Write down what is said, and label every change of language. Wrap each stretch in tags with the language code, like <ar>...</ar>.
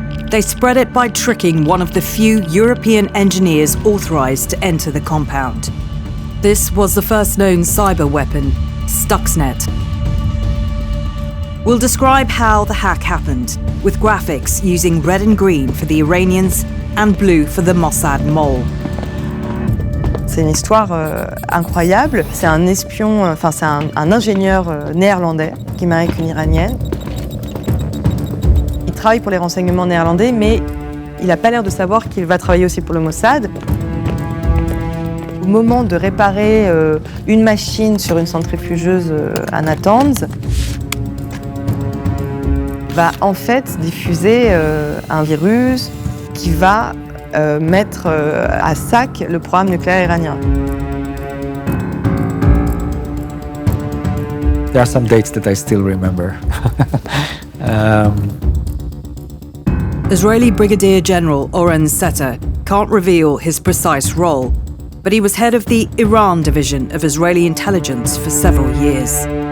<en>They spread it by tricking one of the few European engineers authorized to enter the compound. This was the first known cyber weapon, Stuxnet. We'll describe how the hack happened, with graphics using red and green for the Iranians and blue for the Mossad mole.</en> <fr>C'est une histoire incroyable. C'est un espion, enfin c'est un ingénieur néerlandais qui marie avec une Iranienne. Il travaille pour les renseignements néerlandais, mais il n'a pas l'air de savoir qu'il va travailler aussi pour le Mossad. Au moment de réparer une machine sur une centrifugeuse à Natanz, va en fait diffuser un virus qui va mettre à sac le programme nucléaire iranien.</fr> <en>There are some dates that I still remember. Israeli Brigadier General Oren Setter can't reveal his precise role, but he was head of the Iran division of Israeli intelligence for several years.</en>